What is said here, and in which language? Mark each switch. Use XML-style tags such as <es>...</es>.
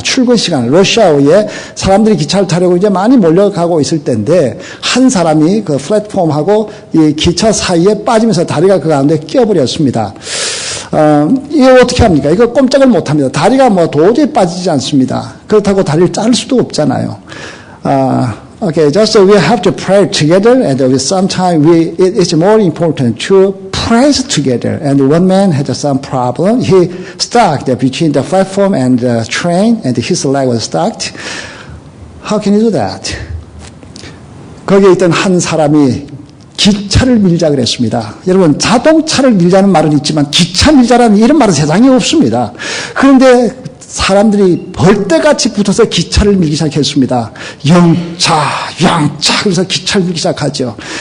<ko>출근 시간, 러시아어에 사람들이 기차를 타려고 이제 많이 몰려가고 있을 때인데, 한 사람이 그 플랫폼하고 이 기차 사이에 빠지면서 다리가 그 가운데 끼어버렸습니다. 이거 어떻게 합니까? 이거 꼼짝을 못 합니다. 다리가 도저히 빠지지 않습니다. 그렇다고 다리를 자를 수도 없잖아요.</ko> <en>Okay, just we have to pray together, and sometimes it's more important to praise together. And one man had some problem. He stuck between the platform and the train, and his leg was stuck. How can you do that?</en> <ko>거기에 있던 한 사람이 기차를 밀자 그랬습니다. 여러분, 자동차를 밀자는 말은 있지만 기차 밀자라는 이런 말은 세상에 없습니다. 그런데 사람들이 벌떼같이 붙어서 기차를 밀기 시작했습니다. 영차, 양차, 그래서 기차를 밀기 시작하죠.</ko>